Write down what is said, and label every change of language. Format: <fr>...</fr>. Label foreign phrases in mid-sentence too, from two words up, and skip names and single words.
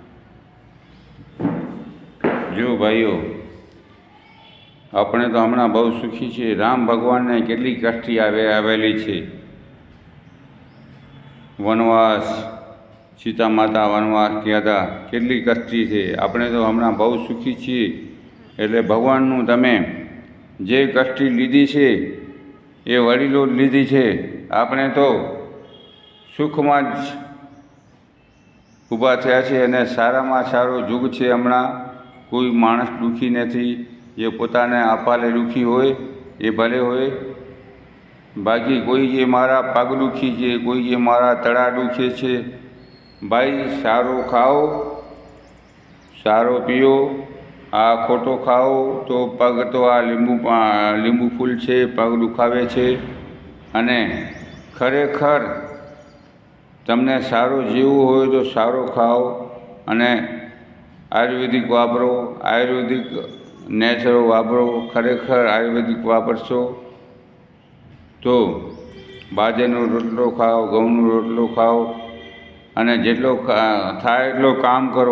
<gu>જો ભાઈઓ અપને તો હમણા બહુત સુખી છે। રામ ભગવાન ને કેટલી કષ્ટી આવેલી છે। વનવાસ, સીતા માતા વનવાસ</gu> <hi>गया था,</hi> <gu>કેટલી કષ્ટી છે। અપને તો હમણા બહુત સુખી છીએ। એટલે ભગવાનનુ તમે જે કષ્ટી લીધી છે એ વડીલો લીધી છે। આપણે તો સુખમાં જ ઊભા થયા છે અને સારામાં સારો જુગ છે। હમણા કોઈ માણસ દુખી નથી। જે પોતાને અપાલે દુખી હોય એ ભલે હોય, બાકી કોઈ જે મારા પગ દુખી છે, કોઈ જે મારા તડા દુખે છે। ભાઈ સારો ખાઓ, સારો પીઓ। આ ખોટો ખાઓ તો પગ તો આ લીંબુ ફૂલ છે, પગ દુખાવે છે। અને ખરેખર તમને સારું જીવવું હોય તો સારો ખાઓ અને આયુર્વેદિક વાપરો, આયુર્વેદિક નેચરો વાપરો। ખરેખર આયુર્વેદિક વાપરશો તો બાજરીનો રોટલો ખાઓ, ઘઉંનો રોટલો ખાઓ અને જેટલો થાય એટલો કામ કરો।</gu>